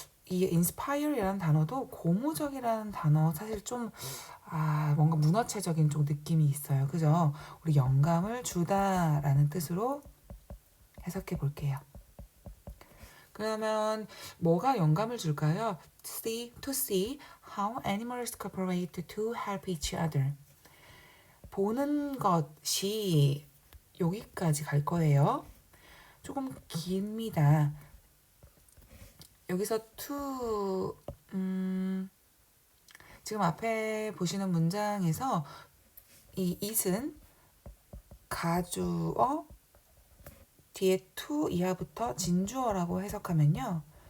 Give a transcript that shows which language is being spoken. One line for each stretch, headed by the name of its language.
Korean: 이 inspire이라는 단어도 고무적이라는 단어 사실 좀 뭔가 문어체적인 좀 느낌이 있어요. 그죠? 우리 영감을 주다라는 뜻으로 해석해 볼게요. 그러면 뭐가 영감을 줄까요?
English: To see how animals cooperate to help each other.
Korean: 보는 것이 여기까지 갈 거예요. 조금 깁니다. 여기서 to 지금 앞에 보시는 문장에서 이 it은 가주어 뒤에 to 이하부터 진주어라고 해석하면요.